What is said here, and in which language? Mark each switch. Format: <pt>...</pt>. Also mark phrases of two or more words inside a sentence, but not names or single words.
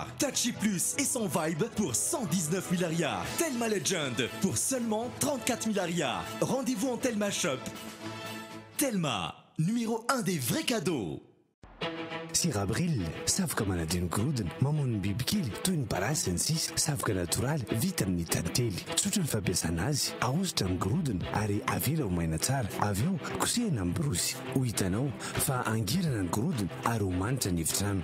<fr>Tachi Plus et son Vibe pour 119 milliards. Telma Legend pour seulement 34 milliards. Rendez-vous en Telma Shop. Telma, numéro 1 des vrais cadeaux.</fr> <mg>Sirabril, savoka manadino gorodona, mamono bibikely toy ny parasy ny sisa, savoka natoraly vita amin'ny tantely. Tsotra ny fampiasana azy, ahosotra amin'ny gorodona ary avela ho maina tsara. Avy eo kosehina amin'ny borosy. Ho hitanao fa angirana ny gorodona ary ho manitra ny efitrano.</mg>